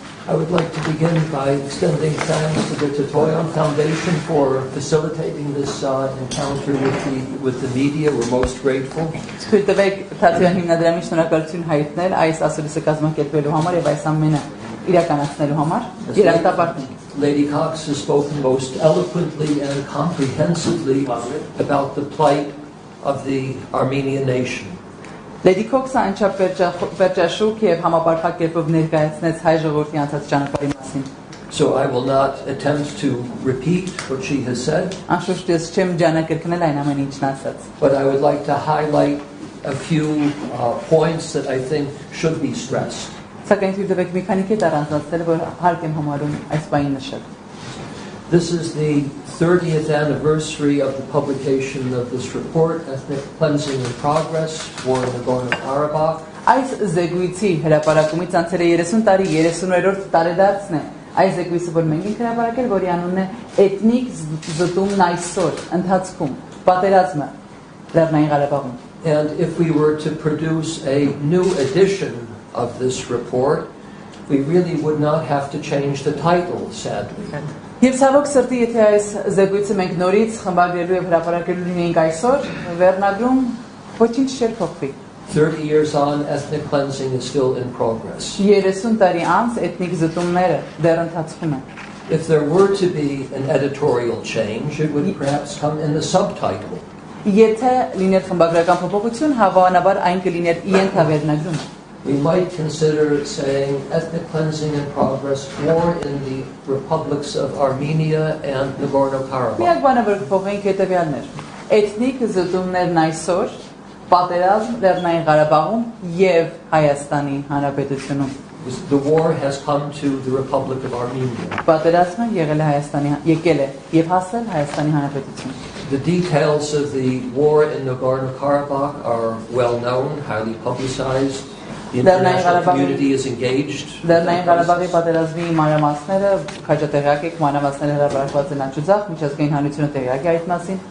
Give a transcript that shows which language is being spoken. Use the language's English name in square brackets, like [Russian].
[English] I would like to begin by extending thanks to the Tetvoyan Foundation for facilitating this encounter with the media. We're most grateful. [Armenian] Թույլ տվեք Թաթյան հիմնադրամի շնորհակալություն հայտնել այս ասուլիսը կազմակերպելու համար եւ այս ամենը իրականացնելու համար։ Երախտապարտենք։ [English] Lady Cox has spoken most eloquently and comprehensively about the plight of the Armenian nation. [Armenian] Lady Քոքսը անչափ վերջաշուկ եւ համապարփակ կերպով ներկայացնեց հայ ժողովրդի անցած ճանապարհի մասին։ [English] So I will not attempt to repeat what she has said. [Armenian] Անշուշտ ես չեմ ջանակերկնել այն ամենը ինչն ասաց։ [English] But I would like to highlight a few points that I think should be stressed. [Armenian] Սակայն թույլ տվեք մի քանի կետ առանձնացնել, որ հարկ եմ համարում այս բանին նշել։ [English] This is the 30th anniversary of the publication of this report, Ethnic Cleansing in Progress, War in Nagorno-Karabakh. [Armenian] Այս զեկույցի հրապարակումից անցել է 30 տարի, 30-րդ տարեդարձն է։ Այս զեկույցը, որ մենք ենք հրապարակել, որի անունն է Էթնիկ զտումն այսօր, ընթացքում, պատերազմը Լեռնային Ղարաբաղում։ [English] And if we were to produce a new edition of this report, we really would not have to change the title, sadly. [Armenian] Եվ ցավոք սրտի, եթե այս զեկույցը մենք նորից խմբագրելու եւ հրապարակելու լինեինք այսօր, վերնագրում ոչինչ չէր փոխվի։ [English] 30 years on, ethnic cleansing is still in progress. [Armenian] 30 տարի անց էթնիկ զտումները դեռ ընթացքում են։ [English] If there were to be an editorial change, it would perhaps come in the subtitle. [Armenian] Եթե լիներ խմբագրական փոփոխություն, հավանաբար այն կլիներ ենթավերնագրում։ [English] We might consider saying ethnic cleansing in progress, war in the republics of Armenia and Nagorno-Karabakh. [Armenian] Միակ բանը որ փոխենք հետևյալներ։ Էթնիկ զտումներն այսօր, պատերազմ Լեռնային Ղարաբաղում եւ Հայաստանի Հանրապետությունում։ [English] The war has come to the Republic of Armenia. [Armenian] Պատերազմը եկել է եւ հասել Հայաստանի Հանրապետություն։ [English] The details of the war in Nagorno-Karabakh are well known, highly publicized. The international community is engaged. [Armenian] Լեռնային Ղարաբաղի պատերազմի մանրամասները քաջատեղյակ եք, մանրամասները հրապարակված են անջուձախ, միջազգային հանրությունը տեղյակ է այդ մասին։